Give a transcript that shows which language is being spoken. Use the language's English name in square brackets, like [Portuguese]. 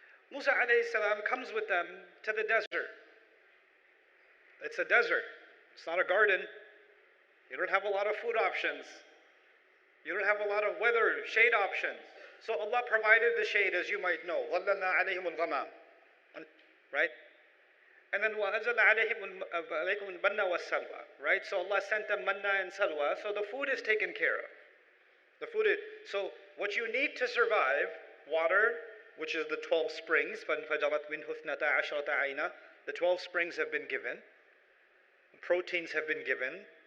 [English] Musa alayhi salam comes with them to the desert. It's a desert. It's not a garden. You don't have a lot of food options. You don't have a lot of weather, shade options. So Allah provided the shade, as you might know. [Arabic] وَظَلَّلْنَا عَلَيْهِمُ الْغَمَامِ. [English] Right? And then [Arabic] وَأَنزَلْنَا عَلَيْكُمُ الْمَنَّ وَالسَّلْوَى. [English] Right? So Allah sent them manna and salwa. So the food is taken care of. So what you need to survive, water, which is the 12 springs, [Arabic] فَانْفَجَرَتْ مِنْهُ اثْنَتَا عَشْرَةَ عَيْنًا. [English] The 12 springs have been given. Proteins have been given.